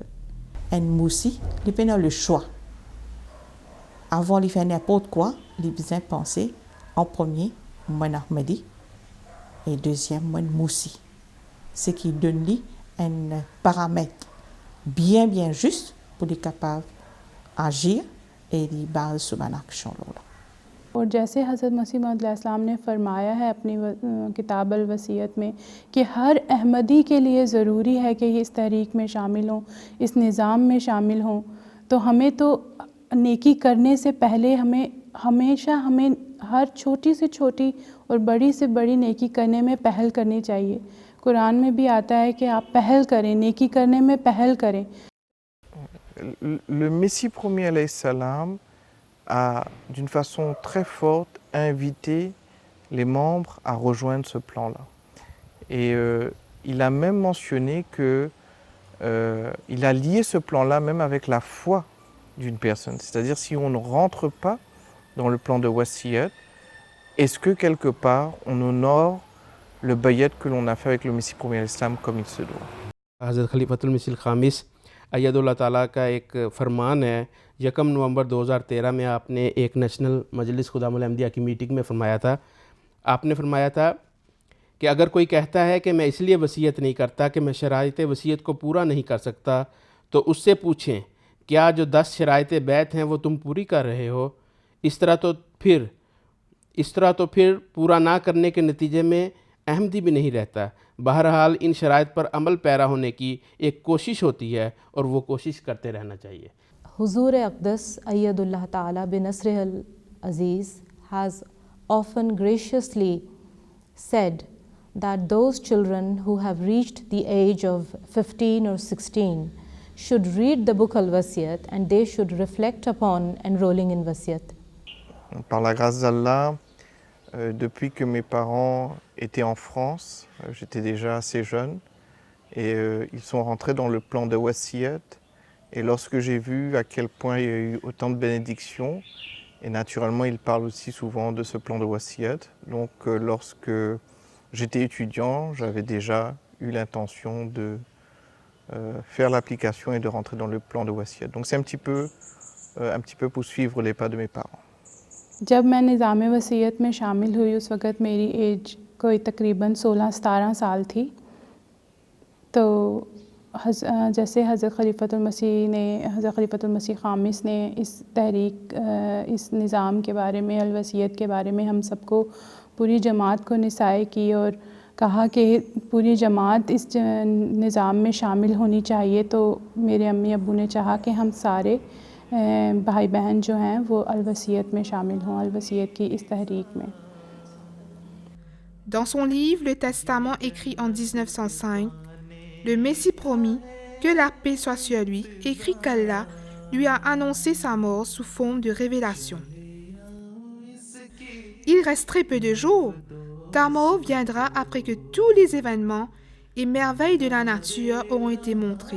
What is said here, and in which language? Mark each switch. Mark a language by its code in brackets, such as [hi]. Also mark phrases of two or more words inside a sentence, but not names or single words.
[fr] Un moussi, il peut avoir le choix. Avant de faire n'importe quoi, il a besoin de penser en premier, moi Ahmadi, et deuxième, moi moussi. Ce qui donne lui un paramètre bien juste pour être capable d'agir et de baser sur une action. [ur] اور جیسے حضرت مسیح موعود علیہ السلام نے فرمایا ہے اپنی کتاب الوصیت میں کہ ہر احمدی کے لیے ضروری ہے کہ یہ اس تحریک میں شامل ہوں، اس نظام میں شامل ہوں، تو ہمیں تو نیکی کرنے سے پہلے ہمیں ہر چھوٹی سے چھوٹی اور بڑی سے بڑی نیکی کرنے میں پہل کرنی چاہیے. قرآن میں بھی آتا ہے کہ آپ پہل کریں، نیکی کرنے میں پہل کریں. [fr] Le Messie premier alayhi salam a d'une façon très forte invité les membres à rejoindre ce plan-là. Et il a même mentionné que il a lié ce plan-là même avec la foi d'une personne. C'est-à-dire si on ne rentre pas dans le plan de Wasiyat, est-ce que quelque part on honore le bayat que l'on a fait avec le Messie premier l'Islam comme il se doit? [ur] حضرت خلیفۃ المسیح خامس ایدہ اللہ تعالیٰ کا ایک فرمان ہے. 1 نومبر 2013 میں آپ نے ایک نیشنل مجلس خدام الاحمدیہ کی میٹنگ میں فرمایا تھا. آپ نے فرمایا تھا کہ اگر کوئی کہتا ہے کہ میں اس لیے وصیت نہیں کرتا کہ میں شرائط وصیت کو پورا نہیں کر سکتا، تو اس سے پوچھیں کیا جو 10 شرائط بیعت ہیں وہ تم پوری کر رہے ہو? اس طرح تو پھر پورا نہ کرنے کے نتیجے میں احمدی بھی نہیں رہتا. بہرحال ان شرائط پر عمل پیرا ہونے کی ایک کوشش ہوتی ہے اور وہ کوشش کرتے رہنا چاہیے. [en] Huzur Aqdas Ayyadullah Ta'ala bin Nasrih al-Aziz has often graciously said that those children who have reached the age of 15 or 16 should read the book Al-Wasiyat and they should reflect upon enrolling in Wasiyat. [fr] Par la grâce d'Allah, depuis que mes parents étaient en France, j'étais déjà assez jeune, et ils sont rentrés dans le plan de Wasiyat. Et lorsque j'ai vu à quel point il y a eu autant de bénédictions, et naturellement ils parlent aussi souvent de ce plan de Wasiyat, donc lorsque j'étais étudiant, j'avais déjà eu l'intention de faire l'application et de rentrer dans le plan de Wasiyat. Donc c'est un petit peu pour suivre les pas de mes parents. [ur] جب میں نظام وصیت میں شامل ہوئی اس وقت میری ایج کوئی تقریباً 16-17 سال تھی. تو جیسے حضرت خلیفۃ المسیح خامس نے اس تحریک اس نظام کے بارے میں الوصیت کے بارے میں ہم سب کو پوری جماعت کو نصیحت کی اور کہا کہ پوری جماعت اس نظام میں شامل ہونی چاہیے، تو میرے امی ابو نے چاہا کہ ہم سارے بھائی بہن جو ہیں وہ الوصیت میں شامل ہوں، الوصیت کی اس تحریک میں. [fr] Dans son livre Le Testament écrit en 1905, le Messie promis, que la paix soit sur lui, écrit qu'Allah lui a annoncé sa mort sous forme de révélation. Il reste très peu de jours. Ta mort viendra après que tous les événements et merveilles de la nature auront été montrés.